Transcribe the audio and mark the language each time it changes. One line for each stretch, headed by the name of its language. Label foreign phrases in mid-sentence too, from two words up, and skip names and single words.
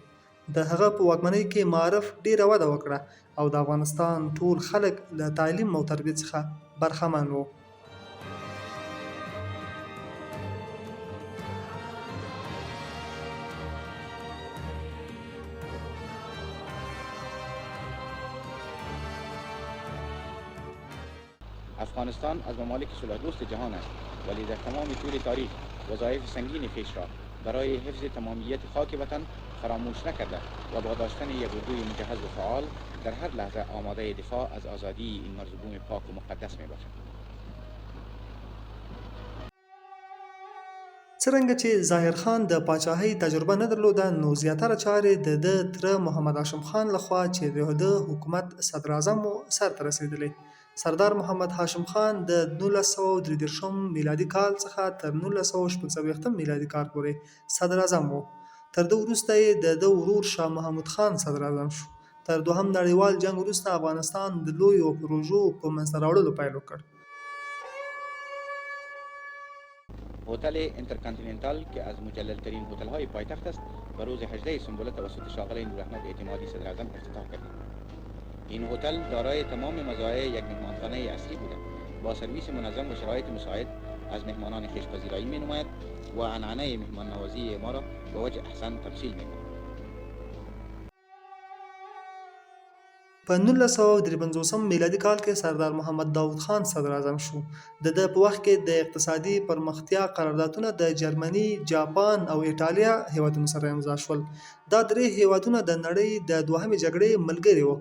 Pashto: د هغه په واکمنۍ کې معرف ډیره وده وکړه او د افغانستان ټول خلک له تعلیم او تربیت څخه برخمن وو.
Persian: افغانستان از ممالک صلح‌دوست جهان است ولی در تمام طول تاریخ وظایف سنگین خویش را برای حفظ تمامیت خاک وطن فراموش نکرده و با داشتن یک اردوی مجهز و فعال در هر لحظه آماده دفاع از آزادی این مرزبون پاک و مقدس میباشد.
Pashto: څرنګه چې ظاهر خان د پاچاهۍ تجربه نه درلوده نو زیاتره چارې د ده تره محمد هاشم خان لخوا چې د ده حکومت صدراعظم و سرته رسېدلې. سردار محمد هاشم خان د 1933 میلادي کال څخه تر 1946 میلادي کال پورې صدراعظم و. تر ده وروسته یې د ده ورور شاه محمود خان صدراعظم شو. تر دوهم نړیوال جنګ وروسته افغانستان د لویو پروژو په منځته راوړلو پیل وکړ.
Persian: هتل انترکانتیننتال که از مجللترین هتل‌های پایتخت است و روز 18 سنبله توسط شاغل نوراحمد اعتمادی صدراعظم افتتاح کردیم. این هتل دارای تمام مزایای یک مهمانخانه اصلی بوده. با سرویس منظم و شرایط مساعد از مهمانان خویش پذیرایی می‌نماید و عنعنه مهمان نوازی ما را به وجه احسن تمثیل می‌کند.
Pashto: په 1953 میلادي کال کې سردار محمد داود خان صدراعظم شو. د ده په وخت کې د اقتصادي پرمختیا قراردادونه د جرمني، جاپان او ایټالیا هیوادونو سره امضا شول. دا درې هیوادونه د نړۍ د دوهمې جګړې ملګري وو.